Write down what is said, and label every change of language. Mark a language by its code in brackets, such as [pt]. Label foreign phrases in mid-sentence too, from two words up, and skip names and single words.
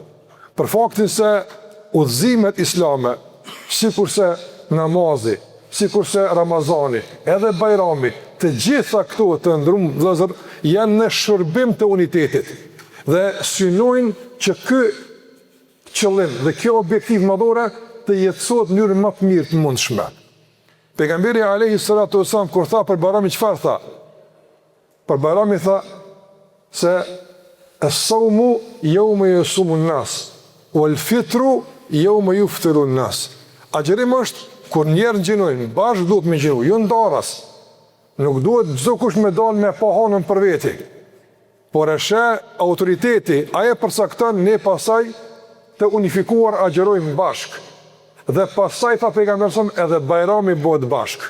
[sq] Për faktin se udhëzimet islame, sikurse namazi, sikurse Ramazani, edhe Bajrami, të gjitha këto të ndrum vëllezër janë në shërbim të unitetit dhe synojnë që ky qëllim dhe kjo objektiv madhore të jetësohet në mënyrë më të mirë të mundshme. Pejgamberi [ar] عليه الصلاة والسلام [sq] kur tha për Bajramin çfarë tha? Për Bajramin tha se [ar] الصوم يوم يصوم الناس والفطر يوم يفطر الناس. [sq] Agjërim është kur njerëzit gjinojnë, bashkë duhet me gjinu, jo ndaras. Nuk duhet çdo kush me dalë me pa hanën për veti. Por e sheh autoriteti, ai e përcakton, ne pasaj të unifikuar agjerojmë bashkë. Dhe pasaj tha pejgamberi edhe Bajrami bëhet bashkë.